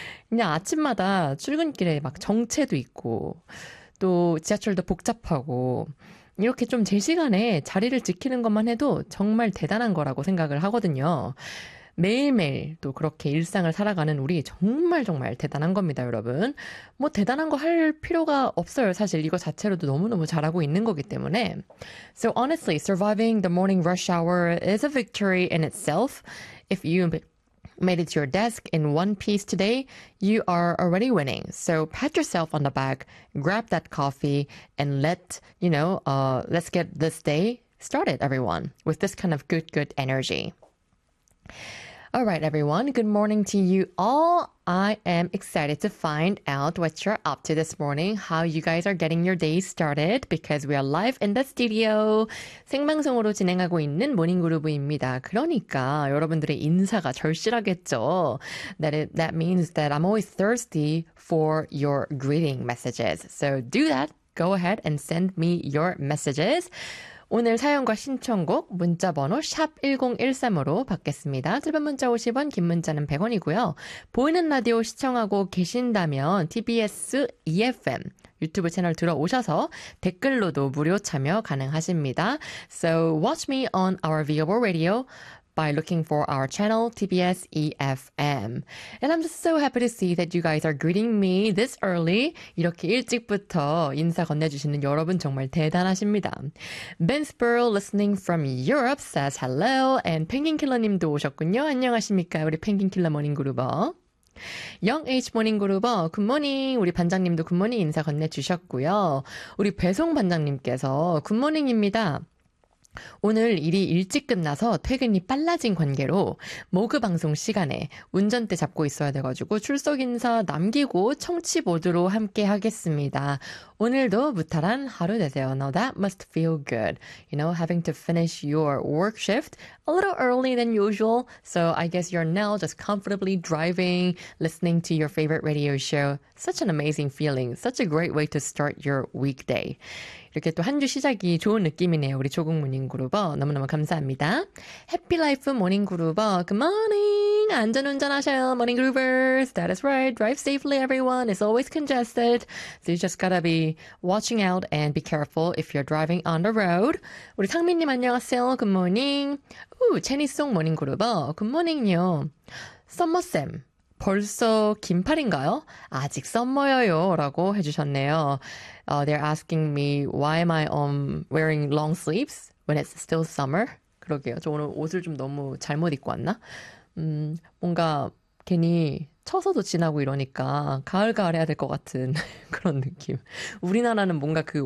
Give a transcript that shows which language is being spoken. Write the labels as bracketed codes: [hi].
[ko] 그냥 아침마다 출근길에 막 정체도 있고, 또 지하철도 복잡하고, 이렇게 좀제 시간에 자리를 지키는 것만 해도 정말 대단한 거라고 생각을 하거든요. 매일매일 또 그렇게 일상을 살아가는 우리 정말 정말 대단한 겁니다, 여러분. 뭐 대단한 거할 필요가 없어요. 사실 이거 자체로도 너무너무 잘하고 있는 거기 때문에. [en] So honestly, surviving the morning rush hour is a victory in itself. If you made it to your desk in one piece today, you are already winning. So pat yourself on the back, grab that coffee, and let's get this day started, everyone, with this kind of good, good energy. All right, everyone, good morning to you all. I am excited to find out what you're up to this morning, how you guys are getting your day started, because we are live in the studio. [ko] 생방송으로 진행하고 있는 모닝 그루브입니다. 그러니까 여러분들의 인사가 절실하겠죠? [en] That means that I'm always thirsty for your greeting messages. So do that. Go ahead and send me your messages. [ko] 오늘 사연과 신청곡 문자번호 샵 1013으로 받겠습니다. 짧은 문자 50원, 긴 문자는 100원이고요. 보이는 라디오 시청하고 계신다면 TBS EFM 유튜브 채널 들어오셔서 댓글로도 무료 참여 가능하십니다. [en] So watch me on our viewable radio by looking for our channel TBS EFM. And I'm just so happy to see that you guys are greeting me this early. [ko] 이렇게 일찍부터 인사 건네주시는 여러분 정말 대단하십니다. [en] Ben Sparrow listening from Europe says hello. [ko] And Penguin Killer 님도 오셨군요. 안녕하십니까? 우리 Penguin Killer Morning Groover. Young H 모닝 그루버, 굿모닝. 우리 반장님도 굿모닝 인사 건네주셨고요. 우리 배송 반장님께서 굿모닝입니다. 오늘 일이 일찍 끝나서 퇴근이 빨라진 관계로 모그 방송 시간에 운전대 잡고 있어야 돼가지고 출석 인사 남기고 청취 모드로 함께 하겠습니다. 오늘도 무탈한 하루 되세요. [en] Now that must feel good. Having to finish your work shift a little early than usual. So I guess you're now just comfortably driving, listening to your favorite radio show. Such an amazing feeling. Such a great way to start your weekday. [ko] 이렇게 또한주 시작이 좋은 느낌이네요. 우리 조국 모닝 그루버. 너무너무 감사합니다. 해피 라이프 모닝 그루버. [en] Good morning! [ko] 안전운전하세요, 모닝 그루버. [en] That is right. Drive safely, everyone. It's always congested. So you just gotta be watching out and be careful if you're driving on the road. [ko] 우리 상민님 안녕하세요. [en] Good morning. [ko] 우, 체니송 모닝 그루버. Good morning요. 썸머쌤. 벌써 긴팔인가요? 아직 썸머여요라고 해주셨네요. [en] They're asking me why am I wearing long sleeves when it's still summer? [ko] 그러게요. 저 오늘 옷을 좀 너무 잘못 입고 왔나? 뭔가 괜히 처서도 지나고 이러니까 가을 가을 해야 될것 같은 그런 느낌. 우리나라는 뭔가 그